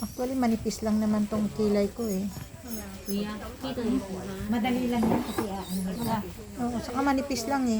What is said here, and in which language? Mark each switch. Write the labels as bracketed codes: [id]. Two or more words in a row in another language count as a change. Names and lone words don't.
[tl] Actually, manipis lang naman tong kilay ko eh. [zh] 不要，记得你补吗？ [tl] Madali lang yan kasi ano nila. Oo, saka manipis lang eh.